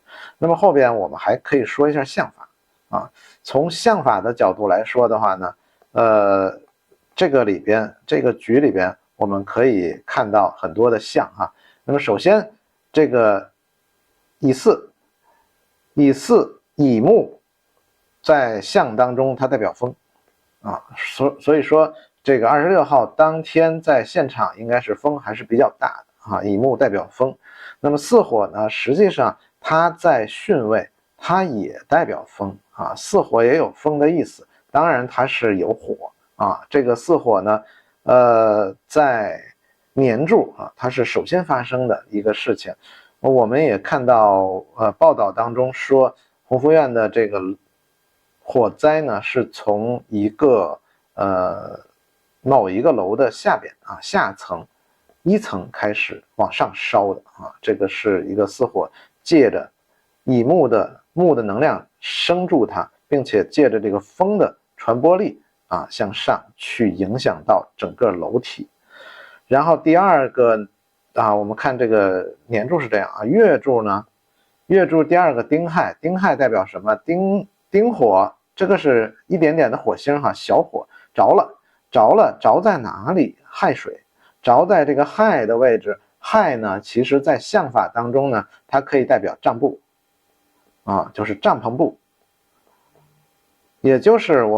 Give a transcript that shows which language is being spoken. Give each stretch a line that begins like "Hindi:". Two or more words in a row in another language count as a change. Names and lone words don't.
Chinese: 那麼後邊我們還可以說一下相法從相法的角度來說的話呢，這個裡邊這個局裡邊我們可以看到很多的相那麼首先這個乙巳乙木在相當中它代表風所以說這個26號當天在現場應該是風還是比較大的乙木代表風。那麼巳火呢，實際上它在巽位它也代表風巳火也有風的意思，當然它是有火這個巳火呢在年柱它是首先發生的一個事情。我們也看到報道當中說弘福院的這個火災呢是從一個某一個樓的下邊下層1層開始往上燒的這個是一個巳火借着乙木的能量生住它，並且借着這個風的傳播力向上去影響到整個樓體。然後第二個我們看這個年柱是這樣月柱呢，月柱第二個丁亥，丁亥代表什麼？丁火，這個是一點點的火星小火着在哪裡？亥水，着在這個亥的位置。亥呢，其實在相法當中呢，它可以代表帳布就是帳篷布，也就是我